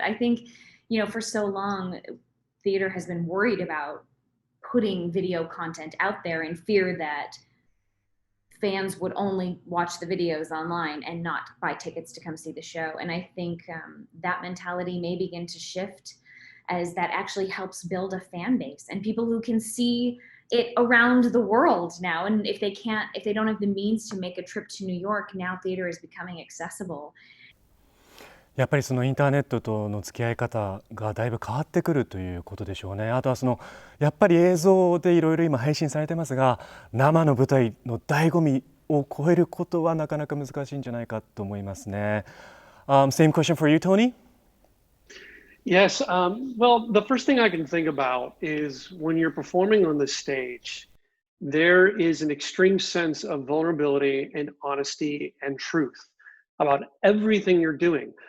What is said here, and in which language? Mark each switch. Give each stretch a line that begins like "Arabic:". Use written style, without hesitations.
English: I think, for so long, theater has been worried about putting video content out there in fear that fans would only watch the videos online and not buy tickets to come see the show. And I think that mentality may begin to shift, as that actually helps build a fan base and people who can see it around the world now. And if they don't have the means to make a trip to New York, now theater is becoming accessible.
Japanese: やっぱりそのインターネットとの付き合い方がだいぶ変わってくるということでしょうね。あとはやっぱり映像でいろいろ今配信されてますが、生の舞台の醍醐味を超えることはなかなか難しいんじゃないかと思いますね。
English: Same question for you, Tony? Yes. Well, the first thing I can think about is when you're performing on the stage, there is an extreme sense of vulnerability and honesty and truth about everything you're doing.